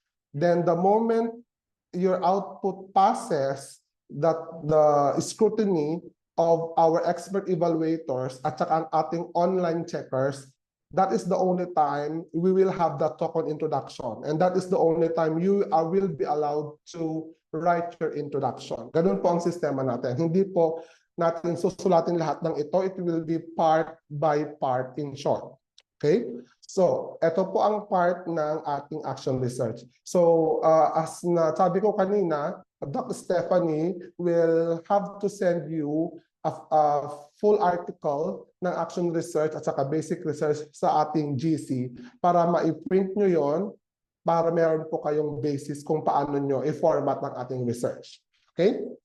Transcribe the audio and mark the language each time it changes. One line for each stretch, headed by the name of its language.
English: Then the moment your output passes the scrutiny of our expert evaluators
Filipino: at saka ang ating online checkers,
English: that is the only time we will have the talk on introduction. And that is the only time you will be allowed to write your introduction.
Filipino: Ganun po ang sistema natin. Hindi po natin susulatin lahat ng ito.
English: It will be part by part in short.
Filipino: Okay? So, ito po ang part ng ating action research. So, as sabi ko kanina, Dr. Stephanie
English: will have to send you a full article
Filipino: ng action research at saka basic research sa ating GC para ma-print nyo yon, para meron po kayong basis kung paano nyo i-format ng ating research. Okay?